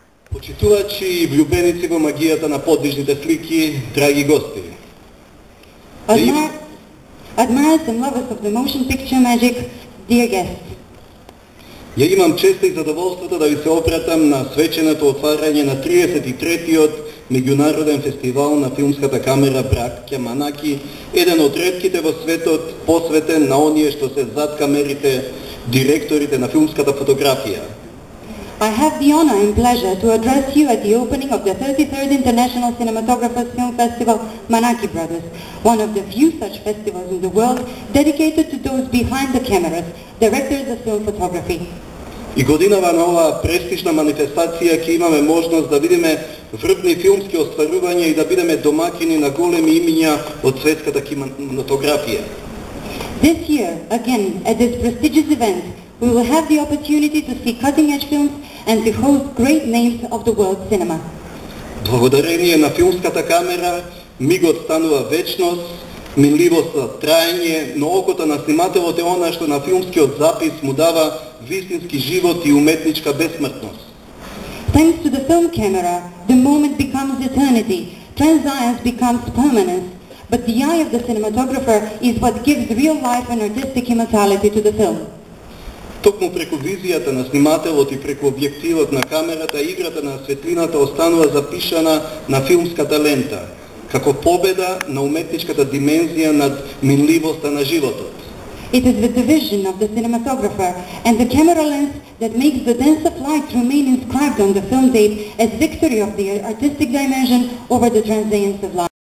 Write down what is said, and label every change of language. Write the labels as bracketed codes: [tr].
[mk] Почитувачи и влюбеници во магијата на подвижните слики, драги гости. [en] Admirers and lovers of the motion picture magic, dear guests. [mk] Ја имам честа и задоволството да ви се обратам на свеченото отварање на 33-тиот меѓународен фестивал на филмската камера Браќа Манаки, еден од ретките во светот посветен на оние што се зад камерите, директорите на филмската фотографија. [en] I have the honor and pleasure to address you at the opening of the 33rd International Cinematographers Film Festival, Manaki Brothers, one of the few such festivals in the world dedicated to those behind the cameras, directors of film photography. [mk] И годинава на оваа престижна манифестација ќе имаме можност да видиме врвни филмски остварувања и да бидеме домакини на големи имиња од светската кинематографија. [en] This year, again, at this prestigious event, we will have the opportunity to see cutting-edge films and to host great names of the world cinema. [mk] Благодарение на филмската камера, мигот станува вечност, минливоста траење, но окото на снимателот е она што на филмскиот запис му дава вистински живот и уметничка безсмртност. [en] Thanks to the film camera, the moment becomes eternity, transience becomes permanence, but the eye of the cinematographer is what gives real life and artistic immortality to the film. [mk] Токму преку визијата на снимателот и преку објективот на камерата, играта на светлината останува запишана на филмската лента, како победа на уметничката димензија над минливоста на животот. [en] It is with the vision of the cinematographer and the camera lens that makes the dance of light remain inscribed on the film tape as victory of the artistic dimension over the transience of light.